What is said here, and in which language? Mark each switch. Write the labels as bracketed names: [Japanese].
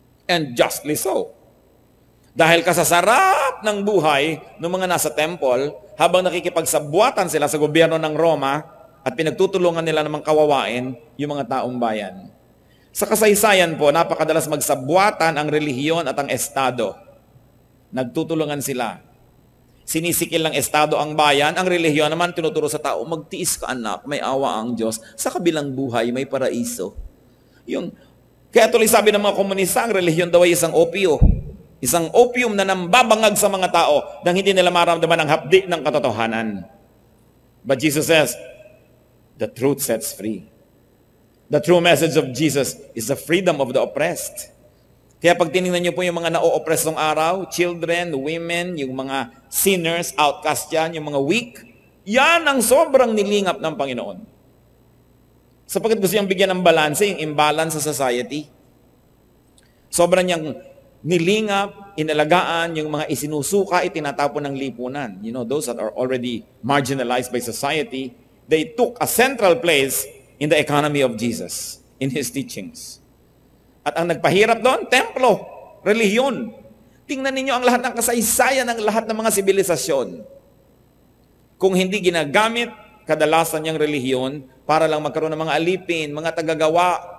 [English] And justly so. [Filipino] Dahil kasasarap ng buhay ng mga nasa temple, habang nakikipagsabuatan sila sa gobyerno ng Roma at pinagtutulungan nila namang kawawain yung mga taong bayan. Sa kasaysayan po, napakadalas magsabuatan ang relihiyon at ang estado. Nagtutulungan sila. Sinisikil ng estado ang bayan, ang relihiyon naman tinuturo sa tao, magtiis ka anak, may awa ang Diyos. Sa kabilang buhay, may paraiso. Kaya tuloy sabi ng mga komunista, ang relihiyon daw ay isang opio. Isang opium na nambabangag sa mga tao nang hindi nila maramdaman ang hapdi ng katotohanan. [English] But Jesus says, the truth sets free. The true message of Jesus is the freedom of the oppressed. [Filipino] Kaya pag tinignan niyo po yung mga na-o-oppress ng araw, children, women, yung mga sinners, outcast yan, yung mga weak, yan ang sobrang nilingap ng Panginoon. Sapagkat gusto niyang bigyan ng balanse, yung imbalance sa society. Sobrang niyang nilingap, inalagaan yung mga isinusuka, itinatapon ng lipunan. [English] You know, those that are already marginalized by society, they took a central place in the economy of Jesus, in His teachings. [Filipino] At ang nagpahirap doon, templo, relihiyon. Tingnan ninyo ang lahat ng kasaysayan ng lahat ng mga sibilisasyon. Kung hindi ginagamit, kadalasan niyang relihiyon para lang magkaroon ng mga alipin, mga tagagawa.